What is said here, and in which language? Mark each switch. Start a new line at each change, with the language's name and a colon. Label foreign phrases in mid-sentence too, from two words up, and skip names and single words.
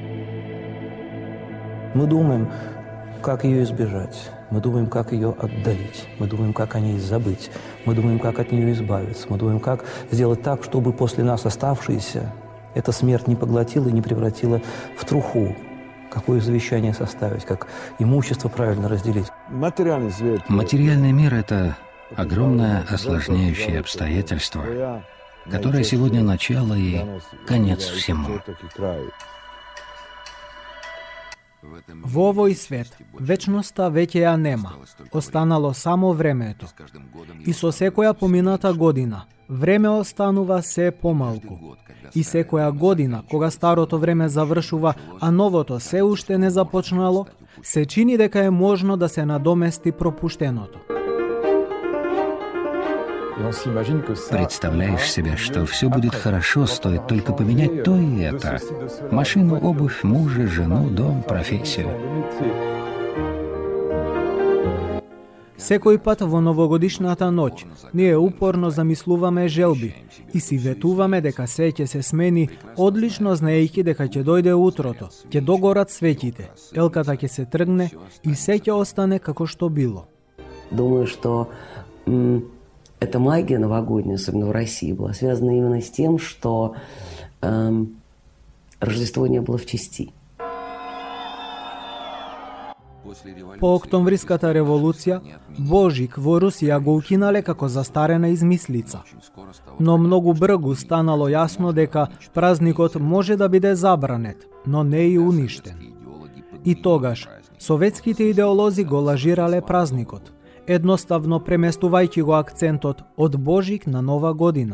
Russian: Мы думаем, как ее избежать, мы думаем, как ее отдалить, мы думаем, как о ней забыть, мы думаем, как от нее избавиться, мы думаем, как сделать так, чтобы после нас оставшиеся эта смерть не поглотила и не превратила в труху. Какое завещание составить, как имущество правильно разделить. Материальный мир – это огромное осложняющее обстоятельство, которое сегодня начало и конец всему.
Macedonian: Во овој свет, вечноста веќе ја нема, останало само времето. И со секоја помината година, време останува се помалку. И секоја година, кога старото време завршува, а новото се уште не започнало, се чини дека е можно да се надомести пропуштеното.
Russian: Представляешь себе, что все будет хорошо, стоит только поменять то и это. Машину, обувь, мужа, жену, дом, профессию.
Macedonian: Секој пат во новогодишната ноќ, ние упорно замислуваме желби и си ветуваме дека се ќе се смени, одлично знаејќи дека ќе дојде утрото, ќе догорат светите, елката ќе се тргне и се ќе остане како што било.
Russian: Думаю, что эта магия новогодняя, особенно в России, была связана именно с тем, что Рождество не было в чести.
Macedonian: По Октомвриската револуција, Божик во Русија го укинале како застарена измислица. Но многу бргу станало јасно дека празникот може да биде забранет, но не и уништен. И тогаш, советските идеолози го лажирале празникот, едноставно преместувајќи го акцентот од Божик на Нова година.